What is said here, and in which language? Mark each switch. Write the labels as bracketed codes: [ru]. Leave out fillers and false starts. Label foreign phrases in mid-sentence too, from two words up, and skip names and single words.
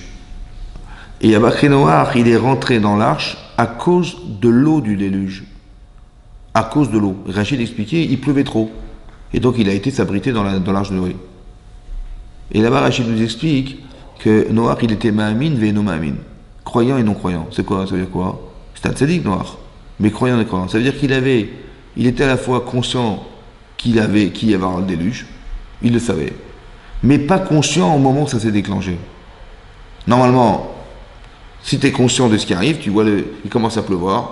[fr] Et à Noach, il est rentré dans l'arche à cause de l'eau du déluge. À cause de l'eau. Rachid expliquait, il pleuvait trop. Et donc, il a été s'abriter dans l'arche de Noé. Et là-bas, Rachid nous explique que Noach, il était [he] מאמין ואינו מאמין. [fr] Croyant et non croyant. C'est quoi? Ça veut dire quoi? C'est un tzaddik, Noach. Mais croyant et croyant. Ça veut dire il était à la fois conscient qu'il y avait un déluge. Il le savait. Mais pas conscient au moment où ça s'est déclenché. Normalement, si tu es conscient de ce qui arrive, tu vois, il commence à pleuvoir.